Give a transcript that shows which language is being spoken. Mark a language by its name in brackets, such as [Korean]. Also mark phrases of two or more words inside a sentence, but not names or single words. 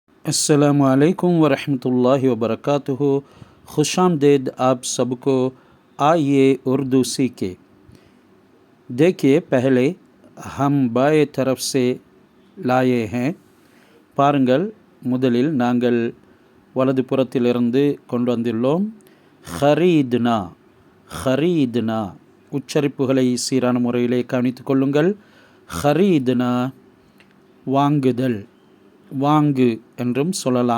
[Arabic] السلام عليكم ورحمة الله وبركاته. [Hindi] खुशामदीद आप सबको। आइए उर्दू सीखे। देखिए, पहले हम बाएं तरफ से लाए हैं. [Tamil] பாருங்கள், முதலில் நாங்கள் வலது புறத்திலிருந்து கொண்டு வந்துள்ளோம். ஹரீத்னா ஹரீத்னா உச்சரிப்புகளை சீரான முறையிலே கவனித்துக் கொள்ளுங்கள். ஹரீத்னா வாங்குதல், வாங்கு என்றும் சொல்லலாம்.